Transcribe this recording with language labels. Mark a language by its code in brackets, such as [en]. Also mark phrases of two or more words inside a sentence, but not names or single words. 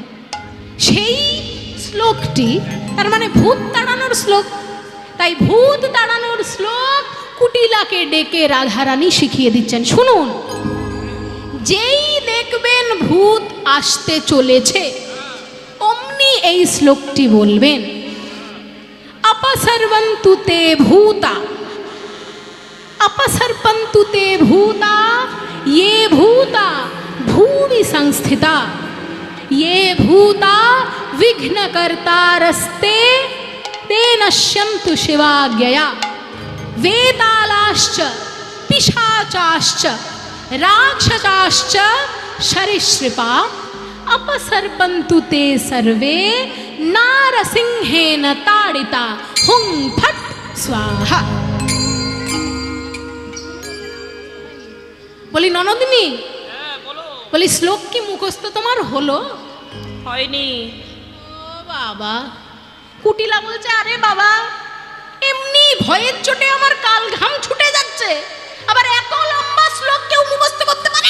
[bn] সেই শ্লোকটি তার মানে ভূত তাড়ানোর শ্লোক, তাই ভূত তাড়ানোর শ্লোক কুটিলাকে ডেকে রাধারানী শিখিয়ে দিচ্ছেন। শুনুন, যেই দেখবেন ভূত আসতে চলেছে, অমনি এই শ্লোকটি বলবেন, [sa] अपसर्वन्तु ते भूता, अपसर्पन्तु ते भूता, ये भूता भूमि संस्थिता, ये भूता विघ्नकर्तारस्ते ते नश्यन्तु शिवाज्ञया, वेतालाश्च पिशाचाश्च राक्षसाश्च सरीसृपा, अपसर्पन्तु ते सर्वे नारसिंहेन ताडिता, हुं फट् স্বাহা। [bn] বলি ননদিনী, হ্যাঁ বলো। বলি শ্লোক কি মুখস্থ তোমার হলো? হয়নি। ও বাবা, কুটিলা বলছে আরে বাবা এমনি ভয়ের চোটে আমার কাল ঘাম ছুটে যাচ্ছে, আবার এত লম্বা শ্লোক কেউ মুখস্থ করতে পারে?